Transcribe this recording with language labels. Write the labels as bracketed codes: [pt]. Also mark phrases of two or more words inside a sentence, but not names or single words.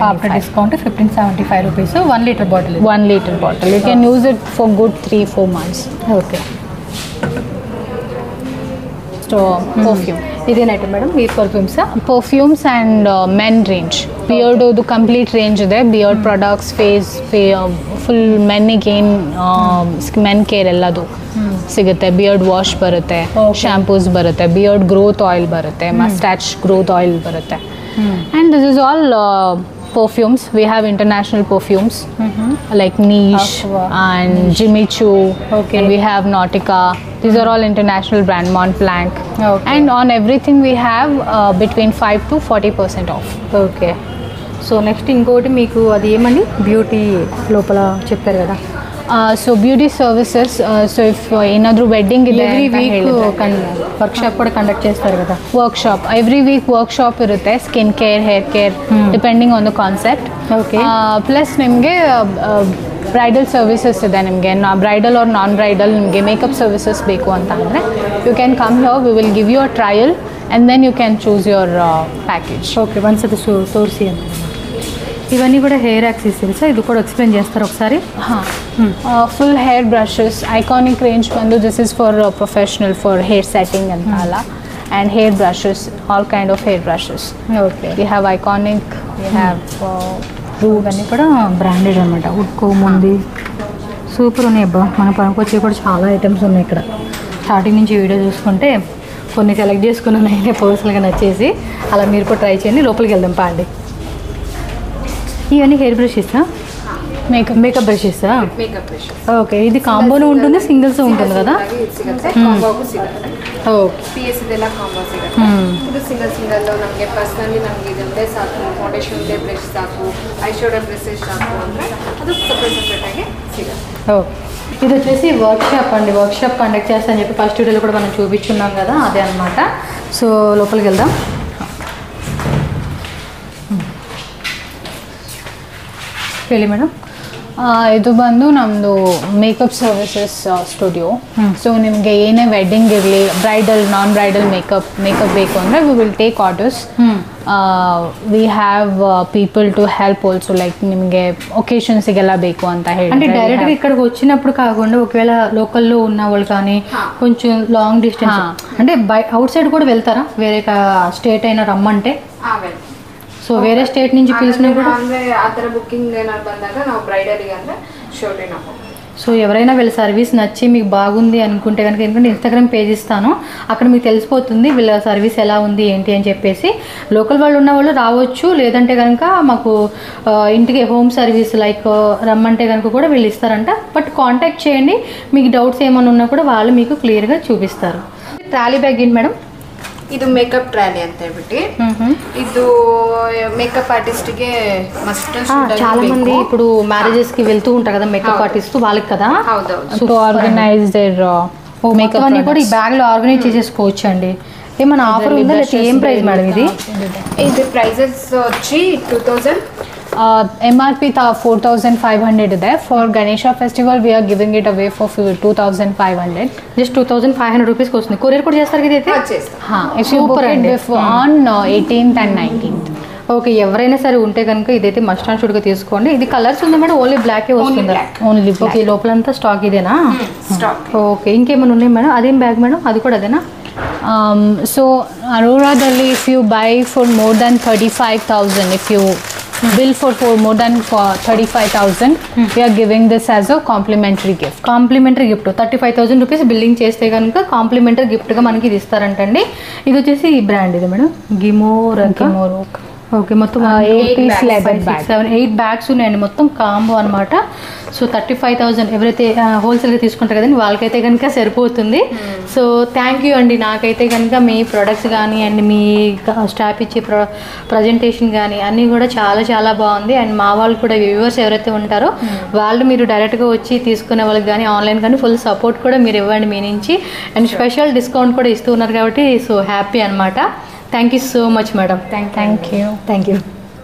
[en] after discount 1575 rupees. 1 liter bottle. 1 liter bottle. You can use it for good 3-4 months. Okay. So perfume. [kn] ಇದೇನಾಯ್ತು ಮೇಡಮ್ ಈ [en] perfumes and men range. [kn] ಬಿಯರ್ಡೋದು [en] complete range [kn] ಇದೆ. [en] beard products, [kn] ಫುಲ್ ಮೆನ್ನಿಗೆ ಏನು [en] men care [kn] ಎಲ್ಲದು ಸಿಗುತ್ತೆ. [en] beard wash [kn] ಬರುತ್ತೆ, ಶಾಂಪೂಸ್ ಬರುತ್ತೆ, [en] beard growth oil [kn] ಬರುತ್ತೆ, [en] mustache growth oil [kn] ಬರುತ್ತೆ. [en] and this is all perfumes. We have international perfumes like Niche and Jimmy Choo. Okay. And we have Nautica. These are all international brand. Montblanc. Okay. And on everything we have between 5 to 40% off. [te] ఓకే. సో నెక్స్ట్ ఇంకోటి మీకు అది ఏమని బ్యూటీ లోపల చెప్పారు కదా. [en] So beauty services. So if [kn] ಏನಾದರೂ ವೆಡ್ಡಿಂಗ್ ಇದೆ [en] every week workshop [kn] ಕೂಡ [te] ಕಂಡಕ್ಟ್ చేస్తారు కదా. [kn] ವರ್ಕ್ಶಾಪ್ [en] every week workshop [kn] ಇರುತ್ತೆ. [en] skin care, hair care, depending on the concept. [kn] ಓಕೆ. ಪ್ಲಸ್ ನಿಮಗೆ [en] bridal services [kn] ಇದೆ. ನಿಮಗೆ [en] bridal or non bridal [kn] ನಿಮಗೆ [en] makeup services [kn] ಬೇಕು ಅಂತ ಅಂದರೆ [en] you can come here. we will give you a trial and then you can choose your package. [te] ఓకే, వన్స్ అది తోర్సి ಅಂತ. ఇవన్నీ కూడా [en] hair accessories. [te] ఇది కూడా ఎక్స్ప్లెయిన్ చేస్తారు ఒకసారి. [en] full hair brushes. iconic range ಬಂದು this is for professional for hair setting [kn] ಅಂತ ಅಲ್ಲ. [en] and hair brushes, all kind of hair brushes. [te] ఓకే. [en] we have iconic, we have [te] ఇవన్నీ కూడా బ్రాండెడ్ అనమాట. ఉడ్కోమ్ ఉంది, సూపర్ ఉన్నాయి అబ్బా. మన పనికొచ్చి కూడా చాలా ఐటమ్స్ ఉన్నాయి ఇక్కడ. స్టార్టింగ్ నుంచి వీడియో చూసుకుంటే కొన్ని సెలెక్ట్ చేసుకున్నాను నేనే పర్సనల్గా నచ్చేసి. అలా మీరు కూడా ట్రై చేయండి. లోపలికి వెళ్దాం పాండి. ఇవన్నీ హెయిర్ బ్రషెసా? [en] మేకప్ ಬ್ರಷಸ್ಸಾ? makeup brushes. [kn] ಓಕೆ. ಇದು ಕಾಂಬೋನು [te] ఉంటుంది, సింగిల్ಸ್ ఉంటుంది కదా. [kn] ಕಾಂಬೋಗೂ ಸಿಗುತ್ತೆ. ಓಕೆ. PS ಇದೆಲ್ಲ ಕಾಂಬೋ ಸಿಗುತ್ತೆ. ಇದು ಸಿಂಗಲ್ ನಮಗೆ ಪರ್ಸನಲಿ ನಮಗೆ ಇದೊಂದೇ ಸಾಕು, ಫೌಂಡೇಶನ್ ಒಂದೇ ಬ್ರಷ್ ಸಾಕು, [en] eye shodar brushes [kn] ಸಾಕು ಅಂದರೆ ಅದು ಸಪ್ರೇಟ್ ಆಗಿ ಸಿಗುತ್ತೆ. [te] ఓకే. ఇది వచ్చేసి వర్క్షాప్ అండి. [en] workshop conduct [te] చేస్తా అని చెప్పి ఫస్ట్ వీడియోలో కూడా మనం చూపించున్నాం కదా, అదే అనమాట. సో లోపలికి వెళ్దాం. [kn] ಹೇಳಿ ಮೇಡಮ್. ಇದು ಬಂದು ನಮ್ಮದು [en] makeup services studio. [kn] ಸೊ ನಿಮಗೆ ಏನೇ ವೆಡ್ಡಿಂಗ್ ಇರಲಿ, ಬ್ರೈಡಲ್, [en] non bridal makeup [kn] ಬೇಕು ಅಂದರೆ [en] we will take orders. we have people to help also. [kn] ಲೈಕ್ ನಿಮಗೆ ಒಕೇಶನ್ಸಿಗೆಲ್ಲ ಬೇಕು ಅಂತ ಹೇಳಿ [te] అంటే డైరెక్ట్గా ఇక్కడికి వచ్చినప్పుడు కాకుండా ఒకవేళ లోకల్లో ఉన్న వాళ్ళు కానీ కొంచెం [en] long distance [te] అంటే [en] out side [te] కూడా వెళ్తారా? వేరే స్టేట్ అయినా రమ్మంటే సో వేరే స్టేట్ నుంచి పిలిచినా కూడా [kn] ಅಂದರೆ ಆ ಥರ ಬುಕ್ಕಿಂಗ್ ಏನಾದ್ರು ಬಂದಾಗ ನಾವು ಬ್ರೈಡಲ್ಗೆ ಅಂದರೆ ಶೋರ್ಟ್ ನಾವು. [te] సో ఎవరైనా వీళ్ళ సర్వీస్ నచ్చి మీకు బాగుంది అనుకుంటే కనుక, ఎందుకంటే [en] Instagram page [te] ఇస్తాను, అక్కడ మీకు తెలిసిపోతుంది వీళ్ళ సర్వీస్ ఎలా ఉంది ఏంటి అని చెప్పేసి. లోకల్ వాళ్ళు ఉన్న వాళ్ళు రావచ్చు, లేదంటే కనుక మాకు ఇంటికి [en] home service like [te] రమ్మంటే కనుక కూడా వీళ్ళు ఇస్తారంట. బట్ కాంటాక్ట్ చేయండి, మీకు డౌట్స్ ఏమైనా ఉన్నా కూడా వాళ్ళు మీకు క్లియర్గా చూపిస్తారు. ట్రాలీ బ్యాగ్ ఏంటి మేడం? ಇದು [en] makeup trolley [te] ಅಂತ ಹೇಳ್ಬಿಟ್ಟು ಇದು ಮೇಕಪ್ ಆರ್ಟಿಸ್ಟ್ಗೆ ಮಸ್ಟ್ చాలా మంది ఇప్పుడు మ్యారేజెస్ కి వెళ్తూ ఉంటారు కదా [en] makeup artist, [te] వాళ్ళకి కదా. ಹೌದೌದು. [en] organize there [te] మేకప్ అన్ని కూడా ఈ బ్యాగ్ లో ఆర్గనైజ్ చేసేసుకోవచ్చు అండి. ఏమైనా ఆఫర్ ఉందా లేదా ఏం ప్రైస్ మేడం ఇది? ఇది ప్రైజెస్ వచ్చి 2000 [kn] MRP 4500 ಇದೆ. [en] For Ganesha festival we are giving it away for 2500. [te] జస్ట్ 2500 రూపీస్కి వస్తుంది. కొరియర్ కూడా చేస్తారు కదా అయితే? చేస్తాం. If you book it before on 18th and 19th. ఓకే, ఎవరైనా సరే ఉంటే కనుక ఇదైతే మస్ట్ అండ్ షుడ్గా తీసుకోండి. ఇది కలర్స్ ఉంది మేడం, ఓన్లీ బ్లాకే వస్తుంది. ఓన్లీ ఓకే, లోపలంతా స్టాక్ ఇదేనా? స్టాక్. ఓకే, ఇంకేమైనా ఉన్నాయి మేడం? అదేం బ్యాగ్ మేడం? అది కూడా అదేనా? [en] So Aurora dalli if you buy for more than 35,000, if you bill for more than 35,000, we are giving this as a complimentary gift. complimentary gift [te] 35,000 [en] rupees billing [te] చేస్తే కనుక కాంప్లిమెంటరీ గిఫ్ట్గా మనకి ఇది ఇస్తారంటండి. ఇది వచ్చేసి ఈ బ్రాండ్ ఇది మేడం, గిమోరోక్. ఓకే, మొత్తం 8 బ్యాగ్స్ ఉన్నాయండి, మొత్తం కాంబో అనమాట. సో 35,000 ఎవరైతే హోల్సేల్గా తీసుకుంటారు కదండి వాళ్ళకైతే కనుక సరిపోతుంది. సో [en] thank you [te] అండి. నాకైతే కనుక మీ ప్రొడక్ట్స్ కానీ అండ్ మీ స్టాఫ్ ఇచ్చే ప్రజెంటేషన్ కానీ అన్నీ కూడా చాలా చాలా బాగుంది. అండ్ మా వాళ్ళు కూడా వ్యూవర్స్ ఎవరైతే ఉంటారో వాళ్ళు మీరు డైరెక్ట్గా వచ్చి తీసుకునే వాళ్ళకి కానీ ఆన్లైన్ కానీ [en] full support [te] కూడా మీరు ఇవ్వండి మీ నుంచి. అండ్ [en] special discount [te] కూడా ఇస్తూ ఉన్నారు కాబట్టి [en] so happy [te] అనమాట. [en] thank you so much madam. Thank you. thank you.